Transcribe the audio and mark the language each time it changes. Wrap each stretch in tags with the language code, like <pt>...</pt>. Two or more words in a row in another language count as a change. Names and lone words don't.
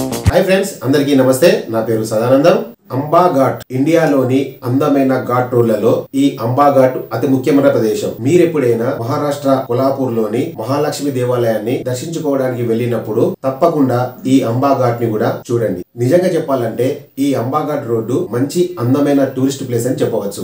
<en>hi friends</en> <te>అందరికీ నమస్తే నా పేరు సదానందం అంబా ఘాట్ ఇండియాలోని అందమైన ఘాట్ రోడ్లలో ఈ అంబా ఘాట్ అతి ముఖ్యమైన ప్రదేశం. మీరెప్పుడైనా మహారాష్ట్ర కొల్హాపూర్ లోని మహాలక్ష్మి దేవాలయాన్ని దర్శించుకోవడానికి వెళ్ళినప్పుడు తప్పకుండా ఈ అంబా ఘాట్ ని కూడా చూడండి. నిజంగా చెప్పాలంటే ఈ అంబా ఘాట్ రోడ్డు మంచి అందమైన</te> <en>tourist place</en> <te>అని చెప్పవచ్చు.</te>